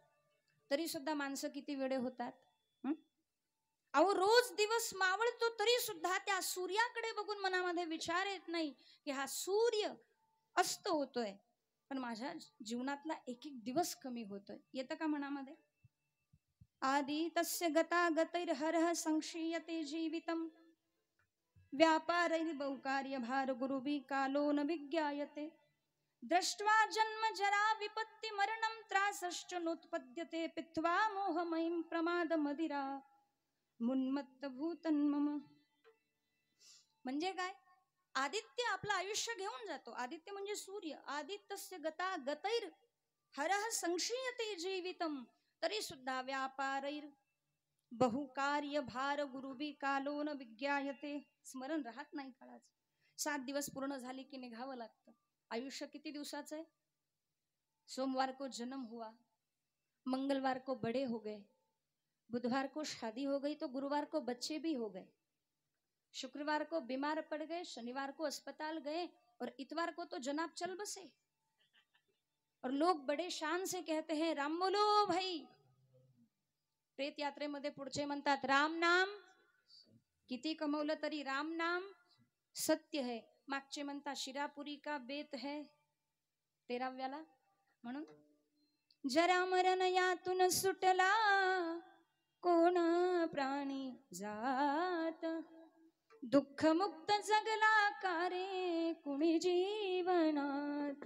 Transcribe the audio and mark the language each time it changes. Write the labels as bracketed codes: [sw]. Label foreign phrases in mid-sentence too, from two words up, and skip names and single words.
[mr] तरी सुद्धा माणसं किती वेडे होतात. अहो, रोज दिवस मावळतो तरी सुद्धा त्या सूर्याकडे बघून मनामध्ये विचार येत नाही की हा सूर्य अस्त होतोय, पण माझ्या जीवनातला एक एक दिवस कमी होतोय. येतं का मनामध्ये? [sa] आदि तस्य गता गतैर्हरः संक्षीयते जीवितम् व्यापारैर्बहुकार्य भार गुरुभि कालो न विज्ञायते. दृष्ट्वा जन्म जरा विपत्ति मरणं त्रासश्च नोत्पद्यते. पित्वा मोहमयीं प्रमाद मदिरा मुन्मत्त भूतन मम. [mr] म्हणजे काय? आदित्य आपलं आयुष्य घेऊन जातो. आदित्य म्हणजे सूर्य. [sa] आदित्यस्य गता गतैर हरः संक्षीयते जीवितम [mr] तरी सुद्धा [sa] व्यापारैर बहुकार्य भार गुरुबी कालो न विज्ञायते. [mr] स्मरण राहत नाही काळाचं. 7 दिवस पूर्ण झाले की निघावं लागतं. आयुष्य किती दिवसाचं आहे? [hi] सोमवार को जन्म हुआ, मंगलवार को बड़े हो गए, बुधवार को शादी हो गई तो गुरुवार को बच्चे भी हो गए, शुक्रवार को बीमार पड़ गए, शनिवार को अस्पताल गए और इतवार को तो जनाब चल बसे. और लोग बड़े शान से कहते हैं राम बोलो भाई. [mr] प्रेत यात्रेमध्ये पुढचे म्हणतात राम नाम किती कमवलं तरी [hi] राम नाम सत्य है. [mr] मागचे म्हणतात [hi] शिरापुरी का बेत है [mr] 13व्याला. म्हणून जरा मरण यातून सुटला कोण प्राणी जात, दुःख मुक्त जगला कारे कुणी जीवनात.